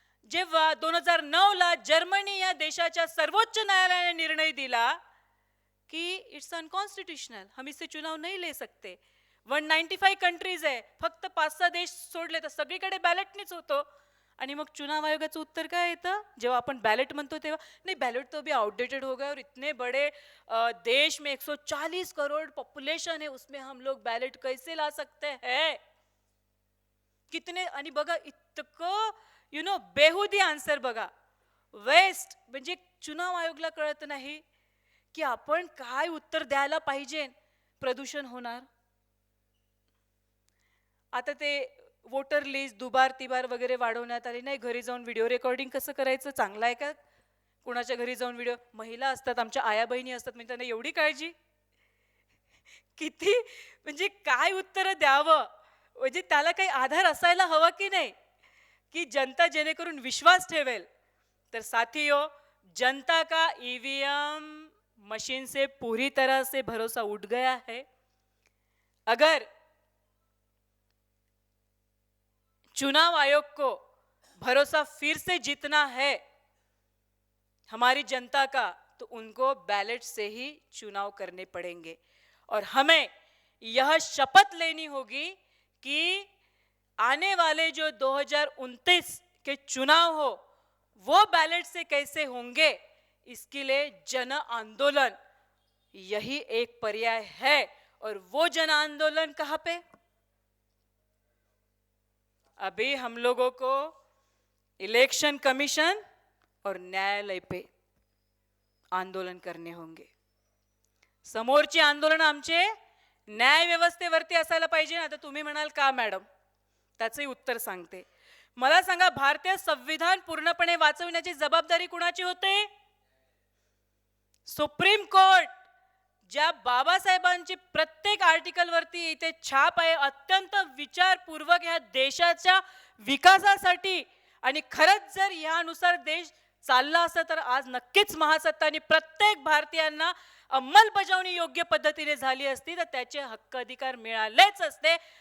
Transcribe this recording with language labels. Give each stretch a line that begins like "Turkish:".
Marathi: जेव्हा 2009 ला जर्मनी या देशाच्या सर्वोच्च न्यायालयाने निर्णय दिला कि
English: it's unconstitutional,
Hindi: हम इससे चुनाव नहीं ले सकते.
Marathi: 195 कंट्रीज आहे, फक्त 5-6 देश सोडले तर सगळीकडे बॅलेटनीच होतो. आणि मग चुनाव आयोगाचं उत्तर काय येतं जेव्हा आपण बॅलेट म्हणतो तेव्हा?
Hindi: नहीं बैलेट तो अभी आउटडेटेड हो गया और इतने बड़े देश में 140 करोड़ पॉपुलेशन है, उसमें हम लोग बैलेट कैसे ला सकते हैं.
Marathi: कितने आणि बघा इतकं बेहुदी आन्सर बघा. वेस्ट म्हणजे चुनाव आयोगला कळत नाही की आपण काय उत्तर द्यायला पाहिजे. प्रदूषण होणार. आता ते वोटर लिस्ट दुबार तिबार वगैरे वाढवण्यात आली. नाही घरी जाऊन व्हिडिओ रेकॉर्डिंग कसं करायचं, चांगलं आहे का? कुणाच्या घरी जाऊन व्हिडिओ, महिला असतात आमच्या आया बहिणी असतात, म्हणजे त्यांना एवढी काळजी. किती म्हणजे काय उत्तर द्यावं, म्हणजे त्याला काही आधार असायला हवा की नाही, की जनता जेणेकरून विश्वास ठेवेल.
Hindi: तर साथियों, जनता का ईवीएम मशीन से पूरी तरह से भरोसा उठ गया है. अगर चुनाव आयोग को भरोसा फिर से जीतना है हमारी जनता का, तो उनको बैलेट से ही चुनाव करने पड़ेंगे. और हमें यह शपथ लेनी होगी कि आने वाले जो 2029 के चुनाव हो वो बैलेट से कैसे होंगे, इसके लिए जन आंदोलन यही एक पर्याय है. और वो जन आंदोलन कहाँ पे? अभी हम लोगों को इलेक्शन कमीशन और न्यायालय पे आंदोलन करने होंगे.
Marathi: समोरची आंदोलन आमचे न्याय व्यवस्थेवरती असायला पाहिजे ना. तर तुम्ही म्हणाल का मॅडम, त्याचंही उत्तर सांगते. मला सांगा, भारतीय संविधान पूर्णपणे वाचवण्याची जबाबदारी कुणाची होते? Supreme court. ज्या बाबासाहेबांची प्रत्येक आर्टिकल वरती इथे छाप आहे, अत्यंत विचारपूर्वक ह्या देशाच्या विकासासाठी, आणि खरंच जर यानुसार देश चालला असता तर आज नक्कीच महासत्ता आणि प्रत्येक भारतीयांना अंमलबजावणी योग्य पद्धतीने झाली असती, तर त्याचे हक्क अधिकार मिळालेच असते.